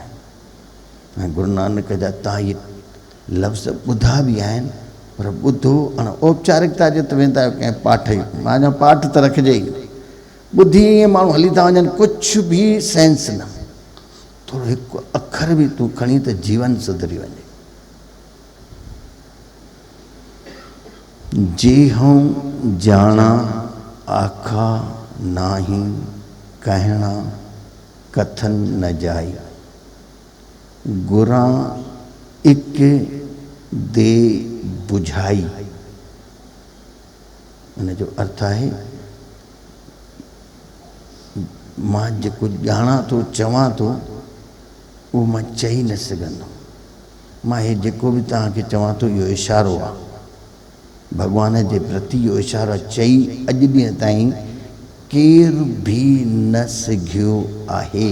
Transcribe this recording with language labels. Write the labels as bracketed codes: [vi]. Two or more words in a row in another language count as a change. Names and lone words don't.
[sd] ऐं गुरु नानक जा तव्हां इहे लफ़्ज़ ॿुधा बि आहिनि, पर ॿुधो हाणे औपचारिकता जे त वेंदा आहियो कंहिं पाठ ई, मां अञा पाठ त रखिजे ई, ॿुधी ईअं माण्हू हली था वञनि, कुझु बि सेंस न। थोरो हिकु अखर बि तूं खणी त जीवन सुधरी वञे। [pa] ਜੇ ਹੂੰ ਜਾਣਾ ਆਖਾ ਨਾਹੀ ਕਹਣਾ ਕਥਨ ਨ ਜਾਈ, ਗੁਰਾਂ ਇਕ ਦੇ ਬੁਝਾਈ। [sd] उन जो अर्थ आहे मां जेको ॼाणा थो चवां थो उहो मां चई न सघंदो। मां हे जेको बि तव्हांखे चवां थो इहो इशारो आहे, भॻवान जे प्रति इहो इशारो चई अॼु ॾींहं ताईं केरु बि न सिघियो आहे।